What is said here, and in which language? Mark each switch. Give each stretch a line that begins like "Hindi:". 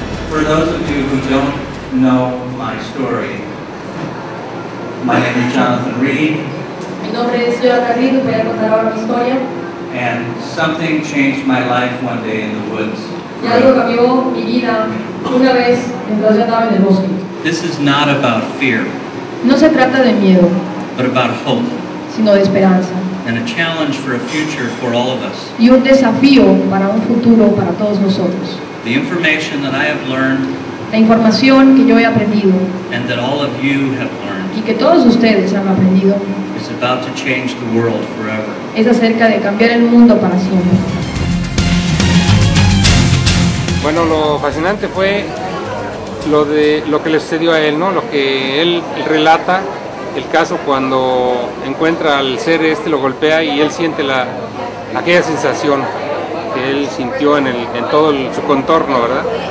English: For those of you who don't know my story, my name is Jonathan Reed.
Spanish: Mi nombre es Jonathan Reed, voy a contar ahora mi historia.
English: And something changed my life one day in the woods.
Spanish: Y algo cambió mi vida una vez mientras yo andaba en el bosque.
English: This is not about fear,
Spanish: No se trata de miedo,
English: but about hope
Spanish: sino de esperanza.
English: and a challenge for a future for all of us.
Spanish: Y un desafío para un futuro para todos nosotros.
English: the information that I have learned
Spanish: La información que yo he aprendido
English: and that all of you have learned
Spanish: y que todos ustedes han aprendido
English: is about to change the world forever.
Spanish: es acerca de cambiar el mundo para siempre. Bueno, lo fascinante fue lo que le sucedió a él, ¿no? Lo que él relata, el caso cuando encuentra al ser lo golpea y él siente aquella sensación que él sintió en todo su contorno, ¿verdad?